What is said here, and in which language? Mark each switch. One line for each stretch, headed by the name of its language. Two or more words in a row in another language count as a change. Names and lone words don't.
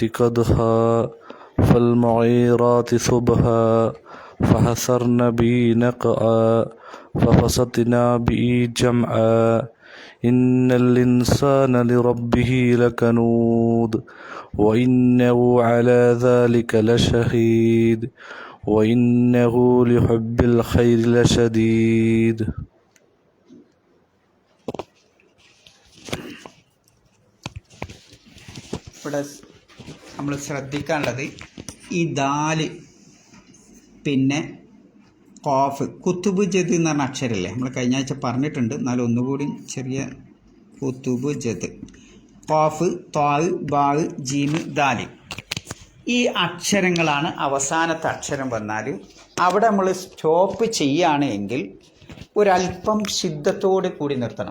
Arabic: قدحا فالمغيرات صبحا فحسرن به نقعا ففسطنا به جمعا إن الإنسان لربه لكنود وإنه على ذلك لشهيد وإنه لحب الخير لشديد.
Malayalam: ഇവിടെ നമ്മൾ ശ്രദ്ധിക്കാനുള്ളത് ഈ ദാല് പിന്നെ ഖാഫ് കുത്തുബ് ജദ് എന്ന് പറഞ്ഞ അക്ഷരമല്ലേ, നമ്മൾ കഴിഞ്ഞ ആഴ്ച പറഞ്ഞിട്ടുണ്ട്, എന്നാലും ഒന്നുകൂടി ചെറിയ കുത്തുബ് ജദ്, ഖാഫ് ത്വാ ബാ ജീമ് ദാല്, ഈ അക്ഷരങ്ങളാണ് അവസാനത്തെ അക്ഷരം വന്നാൽ അവിടെ നമ്മൾ സ്റ്റോപ്പ് ചെയ്യുകയാണെങ്കിൽ ഒരല്പം ശുദ്ധത്തോട് കൂടി നിർത്തണം.